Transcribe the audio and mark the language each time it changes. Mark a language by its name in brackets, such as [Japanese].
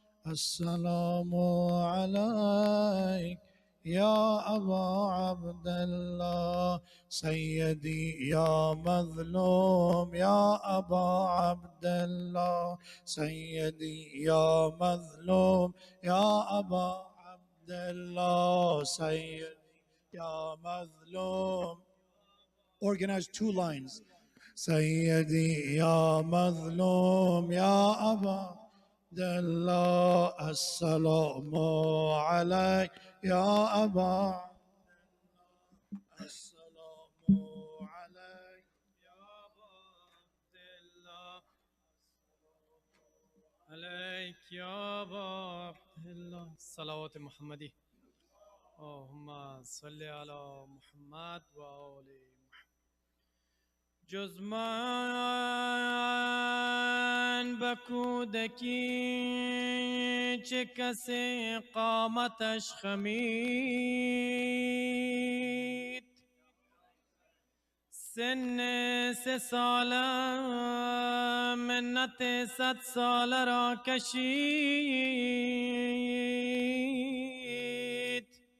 [Arabic] Assalamu alayk يا أبا عبد الله. سيدي يا مظلوم يا أبا عبد الله. سيدي يا مظلوم يا أبا عبد الله. سيدي يا مظلوم organize two lines. سيدي يا مظلوم يا أبا عبد الله السلام عليك يا أبا السلام عليك يا عبد الله عليك يا أبا عبد الله صلوات محمدي اللهم صل على محمد و آل محمد. [Persian] جز من به کودکی چه کسی قامتش خمید، سن 3 ساله منت 100 ساله را کشید.